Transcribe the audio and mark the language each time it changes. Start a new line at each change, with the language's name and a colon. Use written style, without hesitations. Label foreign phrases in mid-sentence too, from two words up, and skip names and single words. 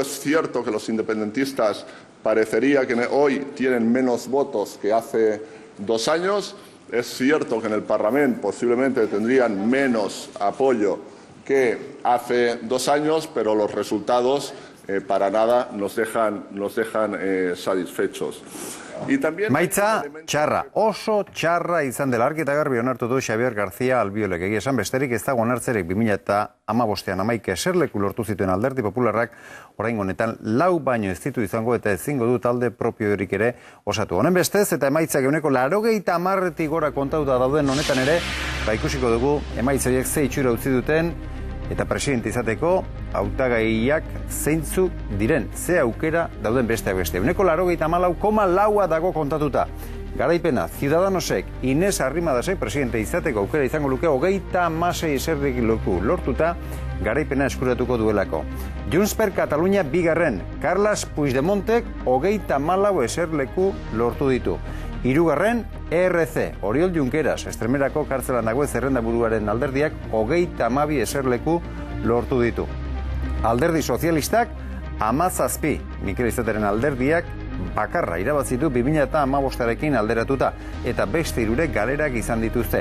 Spanish: Es cierto que los independentistas parecería que hoy tienen menos votos que hace 2 años. Es cierto que en el Parlamento posiblemente tendrían menos apoyo que hace 2 años, pero los resultados para nada nos dejan satisfechos.
Basque: Maitza txarra, oso txarra izan dela argi eta garbi onartu du Xabier García Albiolek. Egia esan besterik ez dago onartzerek 2015 11 eserleku lortu zituen Alderdi Popularrak, oraingo honetan 4 baino ez ditu izango eta ezingo du talde propiorik ere osatu. Honen bestez eta emaitzak ehuneko 80 gora kontatuta dauden honetan ere, ikusiko dugu emaitza horiek ze itxura utzi duten eta presidente izateko hautagaiak zeintzuk diren, ze aukera dauden besteak beste. Ehuneko 84,4 dago kontatuta. Garaipena, Ciudadanosek, Inés Arrimadasek presidente izateko aukera izango luke 36 eserleku lortuta garaipena eskuratuko duelako. Junts per Catalunya bigarren, Carles Puigdemontek 34 eserleku lortu ditu. Hirugarren, ERC, Oriol Junqueras, Estremerako kartzelan dagoen zerrendaburuaren alderdiak 32 eserleku lortu ditu. Alderdi Sozialistak 17, Mikel Izateren alderdiak bakarra irabazitu 2015arekin alderatuta eta beste 3 galerak izan dituzte.